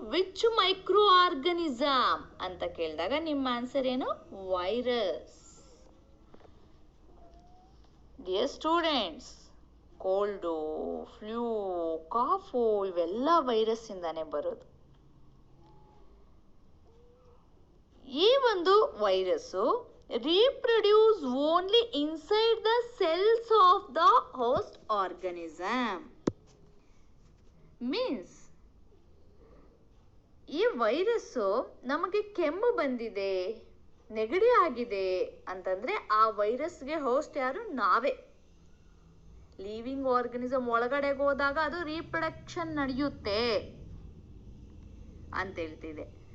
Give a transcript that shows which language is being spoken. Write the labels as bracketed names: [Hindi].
[English] which micro organism [Kannada] ಅಂತ ಕೇಳಿದಾಗ ನಿಮ್ಮ ಆನ್ಸರ್ ಏನು? Virus. Dear students, cold, flu, ಕಾಫು ಇವೆಲ್ಲ ವೈರಸ್ ಇಂದಾನೆ ಬರೋದು. ಒಂದು virus [English] reproduce only inside the cells of the host organism. [Kannada] Means ಈ ವೈರಸ್ಸು ನಮಗೆ ಕೆಮ್ಮು ಬಂದಿದೆ, ನೆಗಡಿ ಆಗಿದೆ ಅಂತಂದ್ರೆ ಆ ವೈರಸ್ಗೆ ಹೋಸ್ಟ್ ಯಾರು? ನಾವೇ. ಲಿವಿಂಗ್ ಆರ್ಗನಿಸಮ್ ಒಳಗಡೆಗೆ ಹೋದಾಗ ಅದು ರೀಪ್ರೊಡಕ್ಷನ್ ನಡೆಯುತ್ತೆ ಅಂತ ಹೇಳ್ತಿದೆ.